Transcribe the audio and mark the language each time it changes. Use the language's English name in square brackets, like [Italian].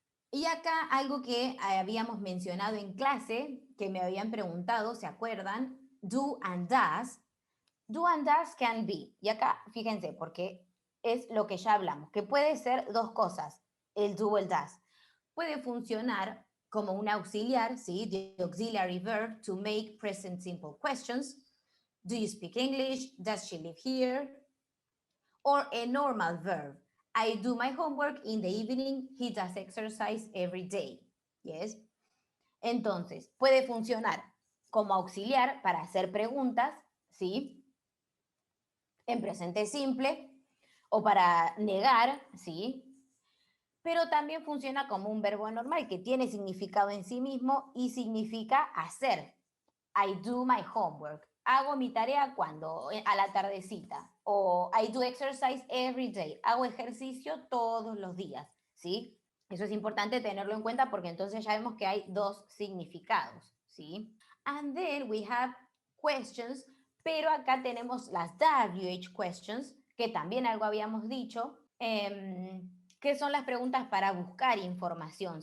[Spanish] Y acá algo que habíamos mencionado en clase, que me habían preguntado, ¿se acuerdan? [English] Do and does. Do and does can be. [Spanish] Y acá, fíjense, porque es lo que ya hablamos, que puede ser dos cosas, el do o el does. Puede funcionar como un auxiliar, ¿sí? [English] The auxiliary verb to make present simple questions. Do you speak English? Does she live here? Or a normal verb. I do my homework in the evening. He does exercise every day. Yes. [Spanish] Entonces, puede funcionar como auxiliar para hacer preguntas, ¿sí? En presente simple, o para negar, ¿sí? Pero también funciona como un verbo normal que tiene significado en sí mismo y significa hacer. [English] I do my homework. [Spanish] Hago mi tarea cuando, a la tardecita. [English] O I do exercise every day. [Spanish] Hago ejercicio todos los días, ¿sí? Eso es importante tenerlo en cuenta porque entonces ya vemos que hay dos significados, ¿sí? [English] And then we have questions, [Spanish] pero acá tenemos las WH questions, que también algo habíamos dicho, que son las preguntas para buscar información.